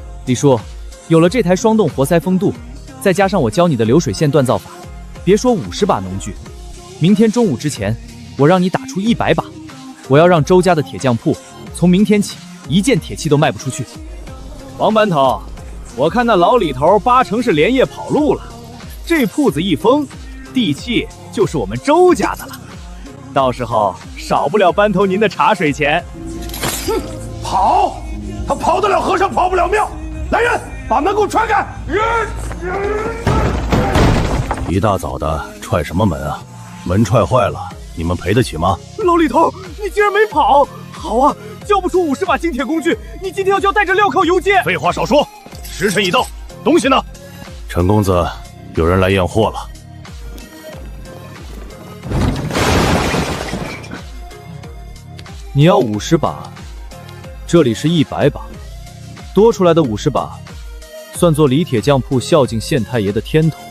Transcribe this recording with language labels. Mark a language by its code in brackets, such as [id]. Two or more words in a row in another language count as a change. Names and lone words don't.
[zh] 李叔，有了這台雙動活塞風度，再加上我教你的流水線鍛造法，別說50把農具，明天中午之前，我讓你打出100把。我要讓周家的鐵匠鋪從明天起一件鐵器都賣不出去。王班頭，我看那老李頭8成是連夜跑路了，這鋪子一封，地契就是我們周家的了，到時候少不了班頭您的茶水錢。哼，跑，他跑得了和尚跑不了廟。來人，把門給我踹開！一大早的踹什麼門啊？門踹壞了，你們賠得起嗎？老李頭，你竟然沒跑！好啊，交不出50把精鐵工具，你今天要交帶着鐐銬遊街。廢話少說，時辰已到，東西呢？陳公子，有人來驗貨了。你要50把，這裡是100把，多出來的50把，算作李鐵匠鋪孝敬縣太爺的天頭。